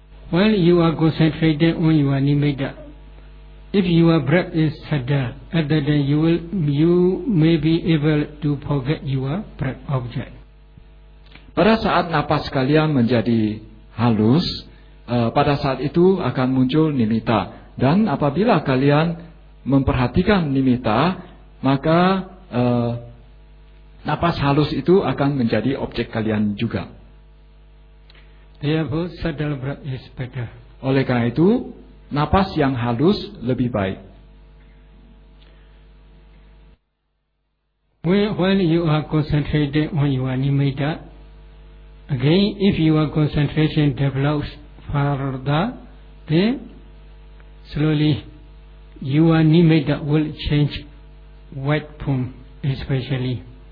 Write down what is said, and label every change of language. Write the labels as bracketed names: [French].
[English] When you are concentrated on your nimitta, if your breath is subtle, other than you may be able to forget your breath object. [Indonesian] Pada saat napas kalian menjadi halus, pada saat itu akan muncul nimitta. Dan apabila kalian memperhatikan nimitta, maka napas halus itu akan menjadi objek kalian juga. [English] Therefore, subtle breath is better. [Indonesian] Oleh karena itu, napas yang halus lebih baik. [English] When you are concentrated on your nimitta, again, if your concentration develops further, then slowly your nimitta will change white form, especially.